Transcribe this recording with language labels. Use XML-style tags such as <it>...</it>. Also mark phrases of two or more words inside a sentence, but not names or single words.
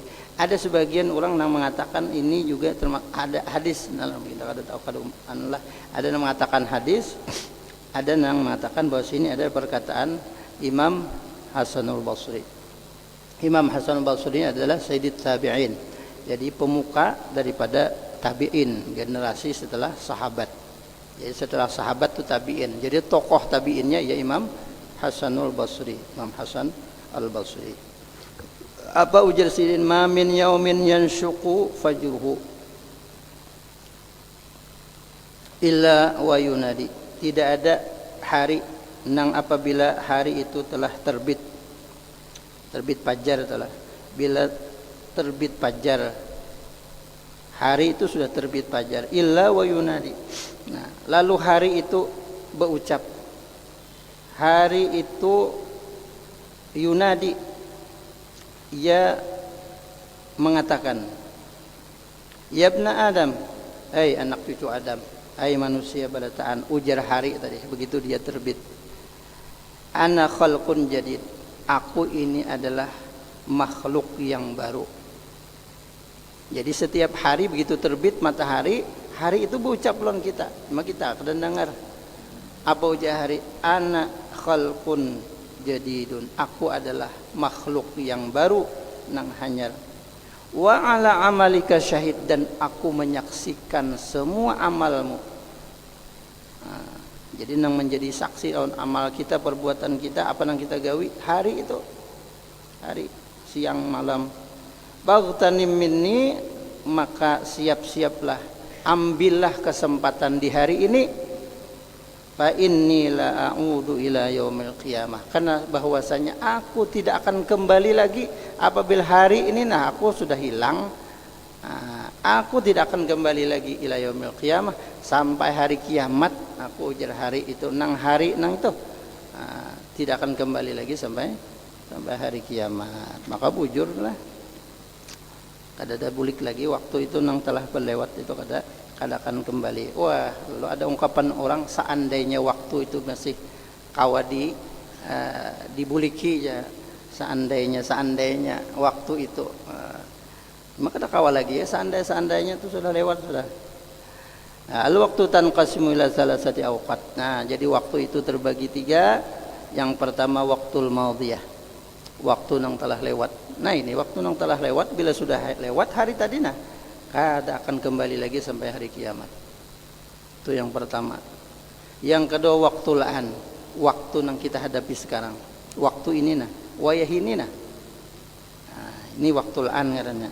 <id>Ada sebagian orang yang mengatakan ini juga ada hadis dalam kita ada yang mengatakan hadis, ada yang mengatakan bahwa sini ada perkataan Imam Hasan al-Basri. Imam Hasan al-Basri adalah</id> <ar>سيد التابعين.</ar> <id>Jadi pemuka daripada tabi'in, generasi setelah sahabat. Jadi setelah sahabat itu tabi'in. Jadi tokoh tabi'innya ya Imam Hasan al-Basri, Imam Hasan al-Basri.</id> <bjn>Apa ujar sidin?</bjn> <ar>ما من يوم ينشق فجره إلا وينادي.</ar> <id>Tidak ada hari nang apabila hari itu telah terbit fajar telah. Bila terbit fajar, hari itu sudah terbit fajar,</id> <ar>إلا وينادي.</ar> <id>Nah, lalu hari itu berucap. Hari itu yunadi, ia mengatakan,</id> <ar>يا ابن آدم,</ar> <id>hai anak cucu Adam, hai manusia balataan. Ujar hari tadi begitu dia terbit,</id> <ar>أنا خلق جديد,</ar> <id>aku ini adalah makhluk yang baru. Jadi setiap hari begitu terbit matahari, hari itu berucap lawan kita, cuma kita kadang dengar.</id> <bjn>Apa ujar hari?</bjn> <ar>أنا خلق جديد,</ar> <id>aku adalah makhluk yang baru nang hanyar.</id> <ar>وعلى عملك شهيد,</ar> <id>dan aku menyaksikan semua amalmu. Nah, jadi nang menjadi saksi on amal kita, perbuatan kita, apa nang kita gawi hari itu, hari siang malam.</id> <ar>فاغتنم مني,</ar> <id>maka siap-siaplah, ambillah kesempatan di hari ini.</id> <ar>فإني لا أعود إلى يوم القيامة,</ar> <id>karena bahwasanya aku tidak akan kembali lagi apabila hari ini aku sudah hilang. Aku tidak akan kembali lagi</id> <ar>إلى يوم القيامة,</ar> <id>sampai hari kiamat. Aku ujar hari itu nang hari nang itu tidak akan kembali lagi sampai hari kiamat.</id> <bjn>Maka bujurlah, kada ada bulik lagi waktu itu nang telah berlewat itu kada akan kembali.</bjn> <id>Wah, lalu ada ungkapan orang, seandainya waktu itu masih kawadi dibuliki ya, seandainya waktu itu maka tak kawal lagi ya, seandainya itu sudah lewat sudah. Nah,</id> <ar>الوقت تنقسم إلى ثلاثة أوقات.</ar> <id>Nah, jadi waktu itu terbagi tiga. Yang pertama</id> <ar>الوقت الماضية,</ar> <id>waktu yang telah lewat. Nah, ini waktu yang telah lewat, bila sudah lewat hari tadi kada akan kembali lagi sampai hari kiamat. Itu yang pertama. Yang kedua waktu la'an, waktu yang kita hadapi sekarang, waktu ini wayah ini ini waktu la'an katanya.</id>